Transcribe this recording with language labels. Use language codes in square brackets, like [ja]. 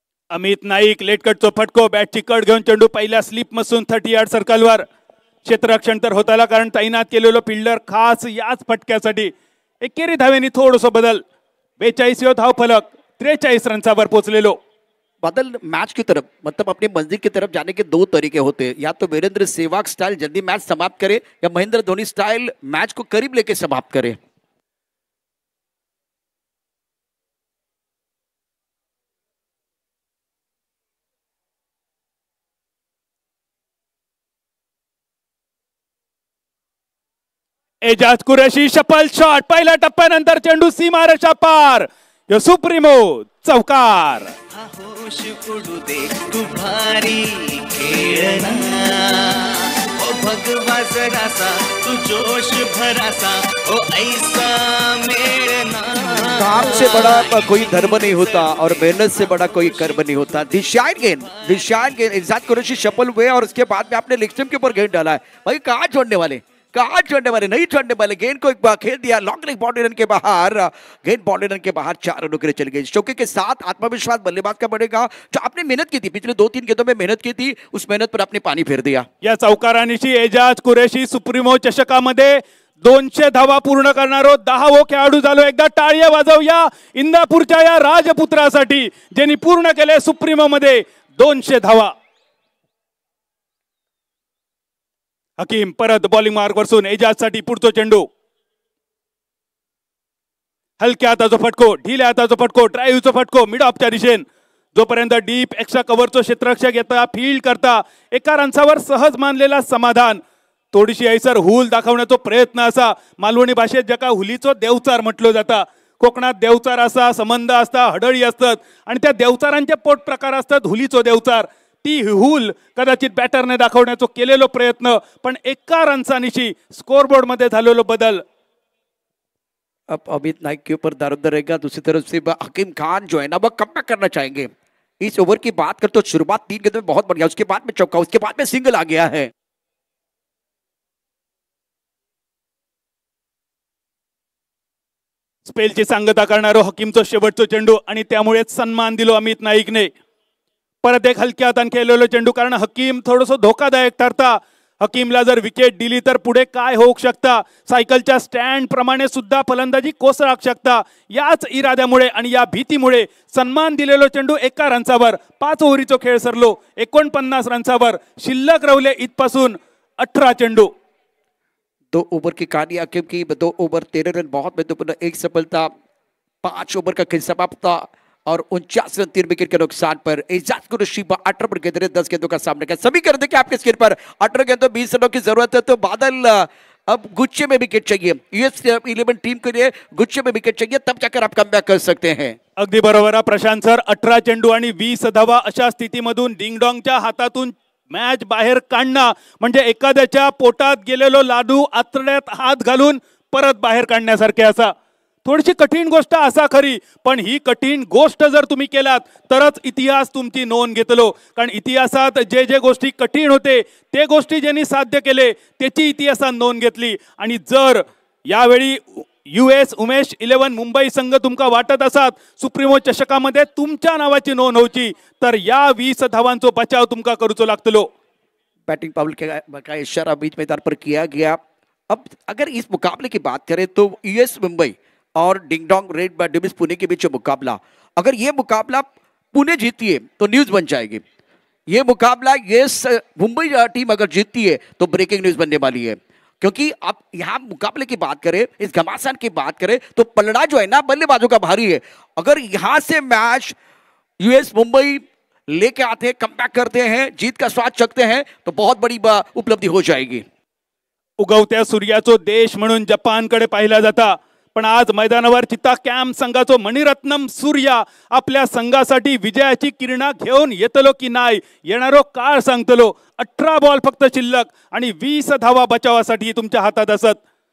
[mr] अमित नाईक लेटकटचा फटको, बॅटची कट घेऊन चेंडू पहिल्या स्लिप मधून 30 यार्ड सर्कलवर. क्षेत्ररक्षण तर होताला, कारण तैनात केलेलो फिल्डर खास याच फटक्यासाठी. एकेरी धावेनी थोडंसं बदल. 42 धाव फलक 43 रनचावर पोहोचलेलो. [hi] बादल मैच की तरफ मतलब अपनी मंजिल की तरफ जाने के 2 तरीके होते हैं, या तो वीरेंद्र सहवाग स्टाइल जल्दी मैच समाप्त करे, या महेंद्र धोनी स्टाइल मैच को करीब लेके समाप्त करे. [mr] एजाज कुरेशी शपल शॉट, पहिल्या टप्प्यानंतर चेंडू सीमारेषा पार. यो सुप्रीमो चौकार. होश उडू दे तू भारी खेळना, ओ भगवा जरासा तू जोश भरासा, ओ ऐसा मेळना. [hi] काम से बड़ा कोई धर्म नहीं होता और मेहनत से बड़ा कोई कर्म नहीं होता. दिशाइन गेंद एजाज कुरैशी शफल हुए और उसके बाद में आपने लेग स्टंप के ऊपर गेंद डाला है. भाई कहाँ छोड़ने वाले, नहीं छोड़ने वाले. गेंद को एक बार खेल दिया लॉन्ग लेग बाउंड्री रन के बाहर. गेंद बाउंड्री रन के बाहर 4 रनों के लिए चली गई. चौके के साथ आत्मविश्वास बल्लेबाज का बढ़ेगा. जो आपने मेहनत की थी, पिछले 2-3 गेंदों में मेहनत की थी, उस मेहनत पर आपने पाणी फेर दिया. [mr] या चौकारानिशी एजाज कुरेशी सुप्रीमो चषकामध्ये 200 धावा पूर्ण करणारो 10वो खेळाडू झालो. एकदा टाळ्या वाजवूया इंदापूरच्या या राजपुत्रासाठी, ज्यांनी पूर्ण केले सुप्रीमो मध्ये 200 धावा. हकीम परत बॉलिंग मार्क वरसून एजाज साठी पुढचा चेंडू. हलक्या हाताचा फटको, ढिल्या हाताचा फटको, ड्राईव्हचा फटको मिड ऑफच्या दिशेन. जोपर्यंत डीप एक्स्ट्रा कव्हरचा क्षेत्ररक्षक येता फील्ड करता, एका रनसावर सहज मानलेला समाधान. थोडीशी ऐसर हुल दाखवण्याचा प्रयत्न असा. मालवणी भाषेत ज्याका हुलीचो देवचार म्हटलं जाता. कोकणात देवचार असा, संबंध असता, हडळी असतात, आणि त्या देवचारांचे पोट प्रकार असतात. हुलीचो देवचार, ती हुल कदाचित बॅटरने दाखवण्याचा केलेलो प्रयत्न, पण एका रनसानिशी स्कोरबोर्ड मध्ये झालेलो बदल. [hi] अब अमित नाइक के ऊपर दारोमदार रहेगा. दूसरी तरफ से हकीम खान जो है ना, वो कमबैक करना चाहेंगे. इस ओवर की बात कर तो शुरुआत 3 गेंदों में बहुत बढ़िया, उसके बाद में चौका, उसके बाद में सिंगल आ गया है. [mr] स्पेलची सांगता करणारो हकीमचा शेवटचा चेंडू, आणि त्यामुळेच सन्मान दिलो अमित नाईकने. परत एक हलक्या हाताने खेळलेलो चेंडू, कारण हकीम थोडंसं धोकादायक ठरता. हकीमला जर विकेट दिली तर पुढे काय होऊ शकता. सायकलच्या स्टँड प्रमाणे सुद्धा फलंदाजी कोसळू शकता. याच इराद्यामुळे आणि या भीतीमुळे सन्मान दिलेलो चेंडू एका रनसावर. 5 ओव्हरीचा खेळ सरलो, 49 रनसावर शिल्लक रवले इथपासून 18 चेंडू. [hi] 2 ओवर की कहानी हकीम की. 2 ओवर 13 रन बहुत महत्वपूर्ण, 1 सफलता, 5 ओवर का खेल समाप्त और 49 रन 3 विकेट के नुकसान पर. एजाज कुरैशी 18 पर गेंद 10 गेंदों का सामना किया. सभी कर देखिए आपके स्क्रीन पर 18 गेंदों 20 रनों की जरूरत है. तो बादल अब गुच्छे में विकेट चाहिए. यूएस 11 टीम के लिए गुच्छे में विकेट चाहिए, तब जाकर आप कमबॅक कर सकते हैं. [mr] अगदी बरोबर प्रशांत सर. 18 चेंडू आणि 20 धावा अशा स्थितीमधून डिंगडॉंगच्या हातातून मॅच बाहेर काढणं म्हणजे एखाद्याच्या पोटात गेलेलो लाडू आतड्यात हात घालून परत बाहेर काढण्यासारखे असा. थोडीशी कठीण गोष्ट असा खरी, पण ही कठीण गोष्ट जर तुम्ही केलात तरच इतिहास तुमची नोंद घेतलो. कारण इतिहासात जे जे गोष्टी कठीण होते ते गोष्टी ज्यांनी साध्य केले त्याची इतिहासात नोंद घेतली. आणि जर यावेळी US उमेश 11 मुंबई संघ तुमका वाटत असत सुप्रीमो चषकामध्ये तुमच्या नावाची नोंद होची, तर या 20 धावांचा बचाव तुमका करूचो लागतलो. [hi] बैटिंग पाउल का इशारा बीच मैदान पर किया गया. अब अगर इस मुकाबले की बात करें तो US मुंबई और ding dong red devils Pune के बीच मुकाबला, अगर ये मुकाबला पुणे जीती है तो न्यूज बन जाएगी। ये मुकाबला ये मुंबई टीम अगर जीतती है तो ब्रेकिंग न्यूज बनने वाली है, क्योंकि आप यहाँ मुकाबले की बात करें, इस घमासान की बात करें तो पलड़ा जो है ना बल्लेबाजों का भारी है। अगर यहाँ से मैच यूएस मुंबई लेके आते हैं, कमबॅक करते हैं, जीत का स्वाद चखते हैं तो बहुत बड़ी उपलब्धी हो जाएगी। [mr] उगवत्या सूर्याचो देश म्हणून जपानकडे पाहिला जाता, पण आज मैदानावर चित्ता कॅम्प संघाचो मणिरत्नम सूर्या आपल्या संघासाठी विजयाची किरणा घेऊन येतलो की नाही येणारो काळ सांगतलो। 18 बॉल फक्त शिल्लक आणि 20 धावा बचावासाठी तुमच्या हातात असत।